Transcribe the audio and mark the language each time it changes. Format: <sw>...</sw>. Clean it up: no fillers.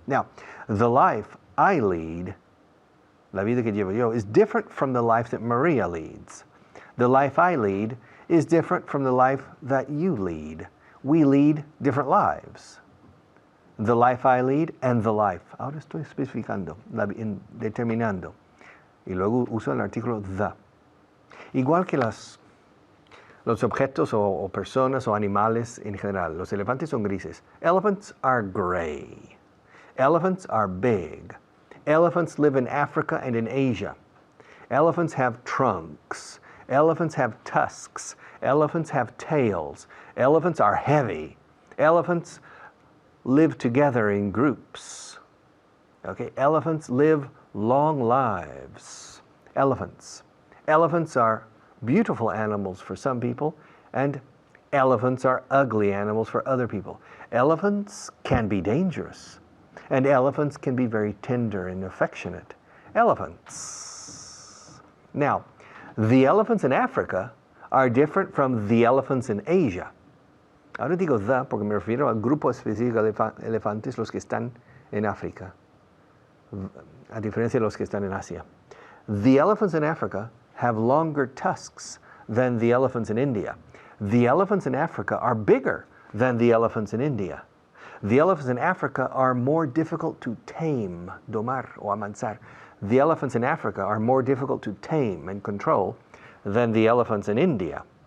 <en>Now, the life I lead,</en> <es>la vida que llevo yo,</es> <en>is different from the life that Maria leads. The life I lead is different from the life that you lead. We lead different lives. The life I lead and the life.</en> <es>Ahora estoy especificando, determinando. Y luego uso el artículo the. Igual que los objetos o personas o animales en general. Los elefantes son grises.</es> <en>Elephants are gray. Elephants are big. Elephants live in Africa and in Asia. Elephants have trunks. Elephants have tusks. Elephants have tails. Elephants are heavy. Elephants live together in groups. Okay, elephants live long lives. Elephants. Elephants are beautiful animals for some people, and elephants are ugly animals for other people. Elephants can be dangerous, and elephants can be very tender and affectionate. Elephants. Now, the elephants in Africa are different from the elephants in Asia.</en> <es>Ahora digo the porque me refiero al grupo específico de elefantes, los que están en África, a diferencia de los que están en Asia.</es> <en>The elephants in Africa have longer tusks than the elephants in India. The elephants in Africa are bigger than the elephants in India. The elephants in Africa are more difficult to tame,</en> <es>domar o amansar.</es> <en>The elephants in Africa are more difficult to tame and control than the elephants in India.</en>